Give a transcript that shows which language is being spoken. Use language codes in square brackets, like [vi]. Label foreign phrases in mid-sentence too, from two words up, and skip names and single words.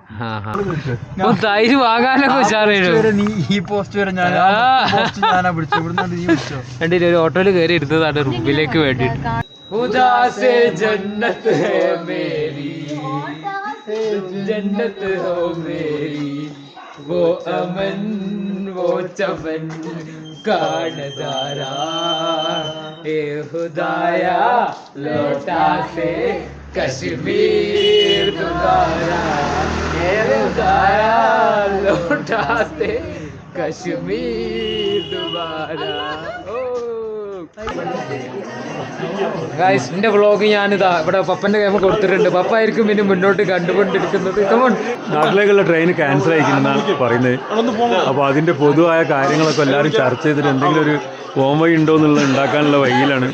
[ml] തൈര് വാങ്ങാനൊക്കെ ഉഷാറായിരുന്നു. ഈ പോസ്റ്റ് വരെ കണ്ടില്ലേ ഒരു ഓട്ടോയിൽ കയറി എടുത്തതാണ് റൂമിലേക്ക് വേണ്ടിട്ട്. [hi] जन्नत हो मेरी वो अमन वो चमन का नजारा ए खुदाया लौटा से कश्मीर दोबारा ए खुदाया लौटा से कश्मीर दोबारा. [ml] ഗൈസ് എൻ്റെ വ്ളോഗ് ഞാനിതാ ഇവിടെ പപ്പൻ്റെ കൈമ കൊടുത്തിട്ടുണ്ട്. പപ്പ ആയിരിക്കും പിന്നെ മുന്നോട്ട് കണ്ടുകൊണ്ടിരിക്കുന്നത്. നാട്ടിലേക്കുള്ള [en] train cancel [ml] ആയിരിക്കുന്നതാണ് പറയുന്നത്. അപ്പോൾ അതിൻ്റെ പൊതുവായ കാര്യങ്ങളൊക്കെ എല്ലാവരും ചർച്ച ചെയ്തിട്ട് എന്തെങ്കിലും ഒരു പോം വഴി ഉണ്ടോ എന്നുള്ളത് ഉണ്ടാക്കാനുള്ള വഴിയിലാണ്.